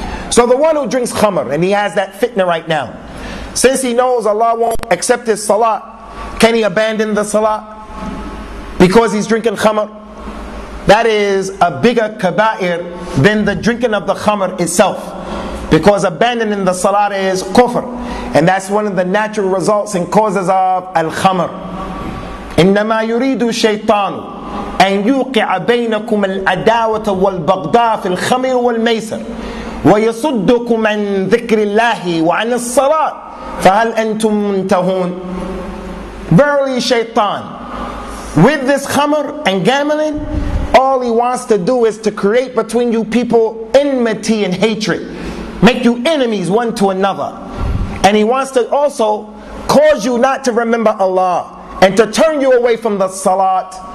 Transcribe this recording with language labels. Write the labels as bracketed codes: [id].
[en] So the one who drinks khamr, and he has that fitna right now, since he knows Allah won't accept his salah, can he abandon the salah because he's drinking khamr? That is a bigger kaba'ir than the drinking of the khamr itself, because abandoning the salah is kufr, and that's one of the natural results and causes of al-khamr. [ar] إنما يريد الشيطان أن يوقع بينكم العداوة والبغضاء في الخمر والميسر ويصدكم عن ذكر الله وعن الصلاة فهل أنتم منتهون. [en] Verily shaitan, with this khamr and gambling, all he wants to do is to create between you people enmity and hatred, make you enemies one to another, and he wants to also cause you not to remember Allah and to turn you away from the salat.